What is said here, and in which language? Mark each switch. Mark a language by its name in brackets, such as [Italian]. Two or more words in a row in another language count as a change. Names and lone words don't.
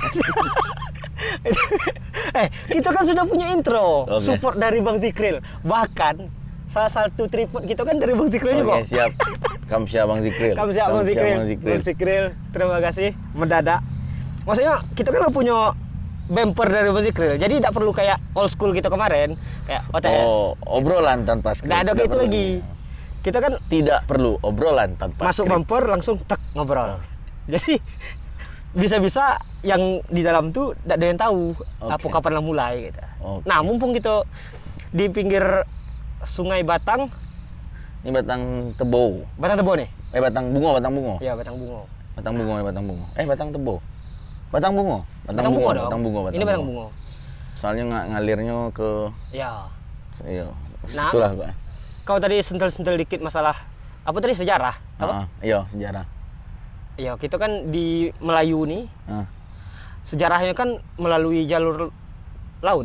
[Indonesian] Kita kan sudah punya intro. Oke. Support dari Bang Zikril. Bahkan, salah satu tripod kita kan dari Bang Zikril juga. Oke, siap. Kamsya Bang Zikril. Kamsya Bang Zikril. Bang Zikril, terima kasih. Mendadak. Maksudnya, kita kan punya bumper dari Bang Zikril. Jadi tidak perlu kayak [English] old school [Indonesian] kita kemarin. Kayak OTS. Oh, obrolan tanpa skrip. Nggak ada Tidak gitu perlu. lagi. Kita kan Tidak perlu obrolan tanpa masuk skrip. bumper langsung tek ngobrol. Jadi bisa-bisa yang di dalam tuh tidak ada yang tahu apa kapan lah mulai gitu. Oke. Nah, mumpung kita di pinggir Sungai Batang, Ini Batang Tebo. Batang Tebo nih. Batang Bungo, Batang Bungo. Iya, Batang Bungo. Batang Bungo, Batang Bungo. Batang Tebo. Batang Bungo. Batang Bungo dong. Batang Bungo, Ini Batang Bungo. Soalnya ngalirnya ke Ya. iya. Itulah, Pak. Kau tadi sentil-sentil dikit masalah apa tadi sejarah? Apa? Iya, sejarah. Ya, kita kan di Melayu nih, Ah. sejarahnya kan melalui jalur laut.